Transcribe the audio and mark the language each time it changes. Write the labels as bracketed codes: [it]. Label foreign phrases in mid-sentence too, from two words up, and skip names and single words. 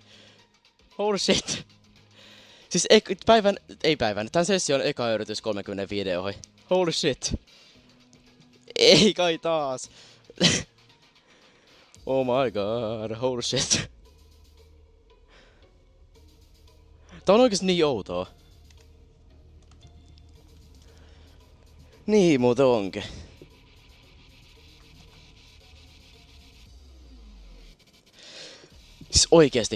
[en] Holy shit. [fi] Siis tän session eka yritys 30 videoihin. [en] Holy shit. [fi] Ei kai taas. [en] Oh my god, holy shit. [fi] Tää on oikeesti niin outoa. Niin muuten onkin. Siis oikeesti.